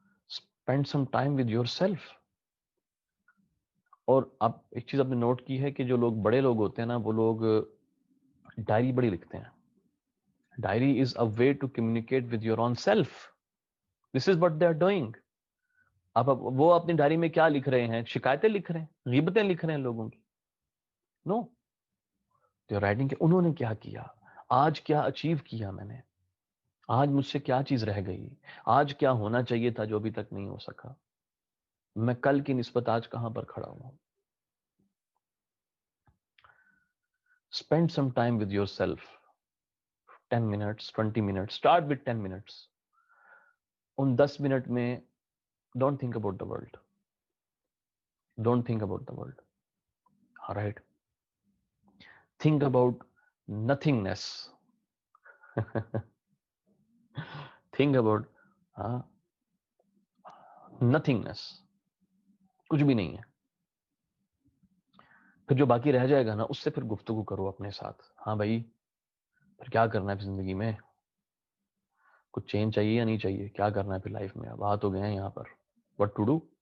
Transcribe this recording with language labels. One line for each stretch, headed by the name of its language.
English: Spend some time with yourself.
Urdu: اور اب ایک چیز آپ نے نوٹ کی ہے کہ جو لوگ بڑے لوگ ہوتے ہیں نا, وہ لوگ ڈائری بڑی لکھتے ہیں.
English: Diary is a way to communicate with your own self. This is what they are doing.
Urdu: اب وہ اپنی ڈائری میں کیا لکھ رہے ہیں؟ شکایتیں لکھ رہے ہیں, غیبتیں لکھ رہے ہیں لوگوں کی.
English: no, they are writing
Urdu: کہ انہوں نے کیا کیا, آج کیا اچیو کیا میں نے, آج مجھ سے کیا چیز رہ گئی, آج کیا ہونا چاہیے تھا جو ابھی تک نہیں ہو سکا, میں کل کی نسبت آج کہاں پر کھڑا ہوں.
English: Spend some time with yourself. 10 minutes, 20 minutes. Start with 10 minutes.
Urdu: In 10 minute میں
English: don't think about the world. Don't think about the world. All right. Think about nothingness. Think about nothingness.
Urdu: کچھ بھی نہیں ہے. پھر جو باقی رہ جائے گا نا, اس سے پھر گفتگو کرو اپنے ساتھ. ہاں بھائی, پھر کیا کرنا ہے زندگی میں, کچھ چینج چاہیے یا نہیں چاہیے, کیا کرنا ہے پھر لائف میں. اب آ تو گئے ہیں یہاں پر,
English: what to do.